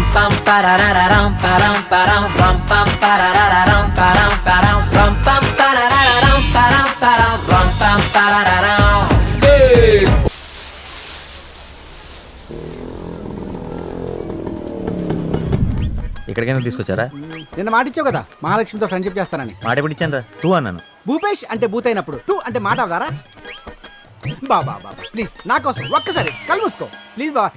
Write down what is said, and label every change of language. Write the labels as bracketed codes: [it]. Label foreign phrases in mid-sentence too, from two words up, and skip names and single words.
[en] pam parararam param param ram pam parararam param param ram pam parararam param param ram pam parararam. Hey! [te] ఇక్కడికైనా తీసుకొచ్చారా? నిన్న మాట ఇచ్చావు కదా మహాలక్ష్మితో ఫ్రెండ్షిప్ చేస్తానని. మాట ఎప్పుడు ఇచ్చాను రా? టూ అన్నాను. భూపేష్ అంటే బూత్ అయినప్పుడు తూ అంటే మాట అవుతారా? బాబా బాబా ప్లీజ్ నా కోసం ఒక్కసారి కళ్ళు మూసుకో ప్లీజ్ బాబా.